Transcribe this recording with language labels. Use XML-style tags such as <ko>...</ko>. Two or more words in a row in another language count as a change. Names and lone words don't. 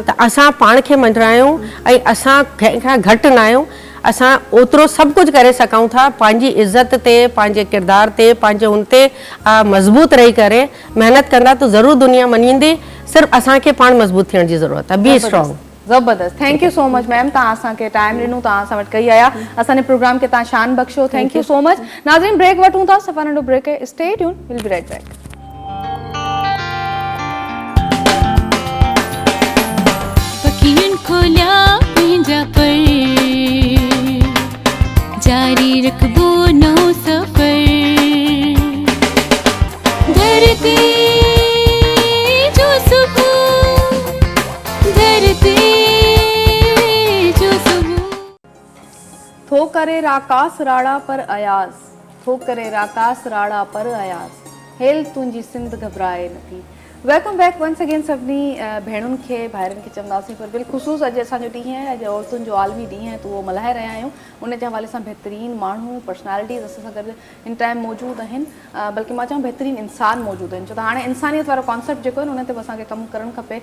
<sd>त असां पाण खे मञायूं ऐं असां कंहिंखां घटि न आहियूं। असां ओतिरो सभु कुझु करे सघूं था पंहिंजी इज़त ते, पंहिंजे किरदार ते, पंहिंजे हुन ते मज़बूत रही करे महिनत कंदा त ज़रूरु दुनिया मञींदी। सिर्फ़ु असांखे पाण मज़बूत थियण जी ज़रूरत आहे।</sd> <en>Be strong. ज़बरदस्त। Thank you so much ma'am,</en> <sd>तव्हां असांखे टाइम ॾिनो, तव्हां असां वटि कई आया, असांजे प्रोग्राम खे तव्हां शान बख़्शो।</sd> <en>Thank you so much.</en> <sd>नाज़रीन, ब्रेक वठूं था, सफ़ा नंढो ब्रेक है,</sd> <en>Stay tuned, will be right back.</en> <sd>खोलिया पंहिंजा पर जारी रखबो नौ सफ़र धरती जो सुबह धरती जो सुबह थो करे राकास राड़ा पर अयाज़, थो करे राकास राड़ा पर अयाज़, हेल तुंहिंजी सिंध घबराए नथी।</sd> <en>Welcome back once again</en> <sd>सभिनी भेणुनि खे भाइरनि खे चवंदासीं पर बिलख़ुसूस अॼु असांजो ॾींहुं आहे, अॼु औरतुनि जो आलमी ॾींहुं आहे, त उहो मल्हाए रहिया आहियूं। उन जे हवाले सां बहितरीनु माण्हू पर्सनैलिटीज़ असां सां गॾु इन टाइम मौजूदु आहिनि, बल्कि मां चवां बहितरीनु इंसान मौजूदु आहिनि, छो त हाणे इंसानियत वारो कॉन्सेप्ट जेको आहे न उन ते बि असांखे कमु करणु खपे।</sd>